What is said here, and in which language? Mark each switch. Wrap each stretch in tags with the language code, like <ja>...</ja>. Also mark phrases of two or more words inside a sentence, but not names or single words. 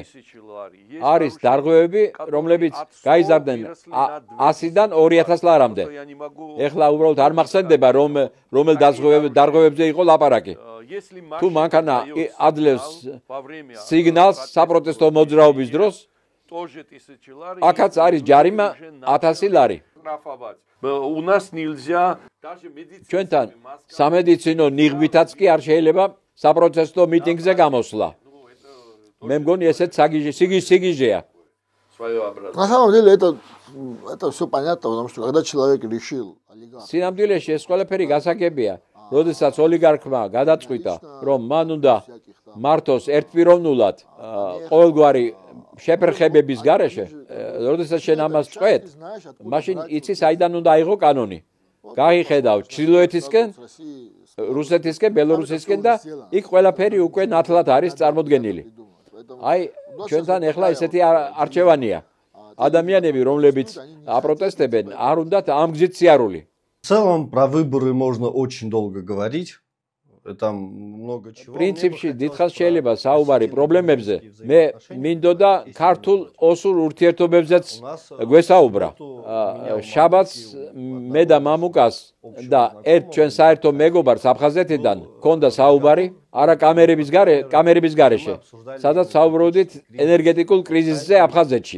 <ka>არის დარღვევები, რომლებიც გაიზარდნენ 100-დან 2000 ლარამდე. ეხლა უბრალოდ არ მახსენდება, რომელ დარღვევებზე იყო ლაპარაკი. თუ მანქანა ადლევს სიგნალს საპროტესტო მოძრაობის დროს, აქაც არის ჯარიმა 1000 ლარი.</ka> <ru>У нас нельзя даже медицинский</ru> <ka>ჩვენთან სამედიცინო ნიღბითაც კი არ შეიძლება საპროტესტო მიტინგზე გამოსვლა. მე მგონი ესეც სიგიჟეა.</ka> <ru>На самом деле это все понятно, потому что когда человек решил</ru> <ka>სინამდვილეში ეს ყველაფერი გასაგებია. როდესაც ოლიგარქმა გადაწყვიტა, რომ მან უნდა მართოს ერთპიროვნულად ყოველგვარი შეფერხებების გარეშე, როდესაც შენ ამას წვეთ, მაშინ იცი საიდან უნდა აიღო კანონი. გაიხედავ ჩრდილოეთისკენ, რუსეთისკენ, ბელორუსისკენ და იქ ყველაფერი უკვე ნათლად არის წარმოდგენილი. აი, ჩვენთან ეხლა ესეთი არჩევანია. ადამიანები, რომლებიც აპროტესტებენ, არ უნდათ ამ გზით სიარული.</ka> <ru>В целом про выборы можно очень долго говорить. Там много чего.</ru> <ka>პრინციპში დიდხანს შეიძლება საუბარი პრობლემებზე. მე მინდოდა ქართულ ოსურ ურთიერთობებზეც გვესაუბრა. შაბათს მე და მამუკას და ერთ ჩვენ საერთო მეგობარს აფხაზეთიდან ჰქონდა საუბარი, არა კამერების გარეშე, სადაც საუბრობდით ენერგეტიკულ კრიზისზე აფხაზეთში.</ka>